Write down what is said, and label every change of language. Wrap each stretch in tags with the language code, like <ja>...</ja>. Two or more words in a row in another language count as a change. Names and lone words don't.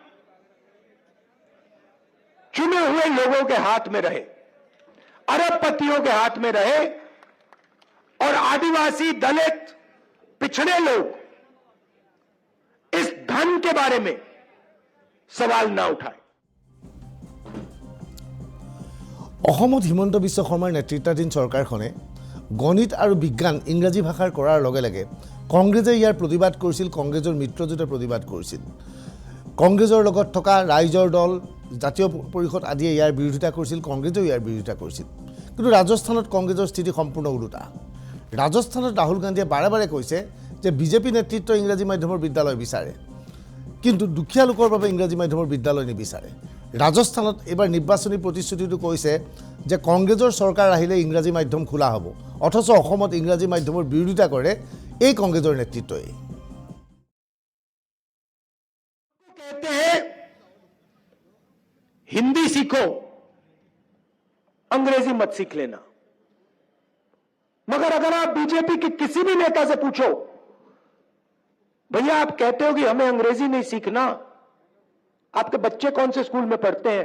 <hi>चुने हुए लोगों के हाथ में रहे, अरबपतियों के हाथ में रहे और आदिवासी, दलित, पिछड़े लोग इस धन के बारे में सवाल ना उठाए।</hi> <as>অসমত হিমন্ত বিশ্ব শৰ্মাৰ নেতৃত্বাধীন চৰকাৰখনে গণিত আৰু বিজ্ঞান ইংৰাজী ভাষাৰ কৰাৰ লগে লগে কংগ্ৰেছে ইয়াৰ প্ৰতিবাদ কৰিছিল, কংগ্ৰেছৰ মিত্ৰজোঁটে প্ৰতিবাদ কৰিছিল। কংগ্ৰেছৰ লগত থকা ৰাইজৰ দল, জাতীয় পৰিষদ আদিয়ে ইয়াৰ বিৰোধিতা কৰিছিল, কংগ্ৰেছেও ইয়াৰ বিৰোধিতা কৰিছিল। কিন্তু ৰাজস্থানত কংগ্ৰেছৰ স্থিতি সম্পূৰ্ণ ওলোটা। ৰাজস্থানত ৰাহুল গান্ধীয়ে বাৰে বাৰে কৈছে যে বিজেপি নেতৃত্ব ইংৰাজী মাধ্যমৰ বিদ্যালয় বিচাৰে, কিন্তু দুখীয়া লোকৰ বাবে ইংৰাজী মাধ্যমৰ বিদ্যালয় নিবিচাৰে। ৰাজস্থানত এবাৰ নিৰ্বাচনী প্ৰতিশ্ৰুতিটো কৈছে যে কংগ্ৰেছৰ চৰকাৰ আহিলে ইংৰাজী মাধ্যম খোলা হ'ব, অথচ অসমত ইংৰাজী মাধ্যমৰ বিৰোধিতা কৰে এই কংগ্ৰেছৰ নেতৃত্বই।</as> <hi>कहते हैं हिंदी सीखो, अंग्रेजी मत सीख लेना। मगर अगर आप बीजेपी के किसी भी नेता से पूछो, भैया आप कहते हो कि हमें अंग्रेजी नहीं सीखना, आपके बच्चे कौन से स्कूल में पढ़ते हैं?</hi>